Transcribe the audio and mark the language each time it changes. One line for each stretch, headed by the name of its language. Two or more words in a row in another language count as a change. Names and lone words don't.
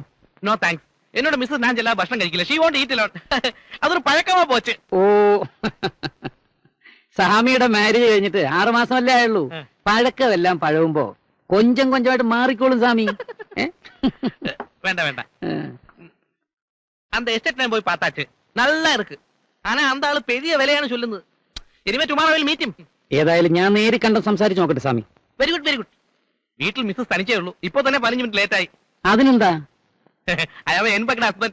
English: no thanks.
Malayalam: എന്നോട് മിസ്സസ് ഞാൻ ചെല്ലാ ഭക്ഷണം കഴിക്കില്ല.
English: she won't eat alone.
Tamil: அதொரு பழக்கமா போச்சு.
Malayalam: ഓ, സ്വാമിയുടെ മാരേജ് കഴിഞ്ഞിട്ട് 6 മാസമല്ലേ ആയുള്ളൂ. പഴക്കമെല്ലാം പഴവുമ്പോ കൊഞ്ചം കൊഞ്ചമായിട്ട് മാറിക്കോളും സ്വാമി. വേണ്ട വേണ്ട,
Tamil: அந்த எஸ்டேட் நான் போய் பார்த்தாச்சு, நல்லா இருக்கு. ஆனா அந்த ஆளு பெரிய விலைയാണ് ചൊല്ലുന്നത്.
English: ഇനിമേ tomorrow will meet him.
Malayalam: ഏതായാലും ഞാൻ നേരി കണ്ട സംസാരിച്ച് നോക്കട്ടെ സ്വാമി.
English: very good very good.
Malayalam: വീട്ടിൽ മിസ്സസ് തനിച്ചേ ഉള്ളൂ. ഇപ്പൊ തന്നെ 15 മിനിറ്റ് ലേറ്റ് ആയി. അതിനെന്താ?
English: I have an unpacked husband.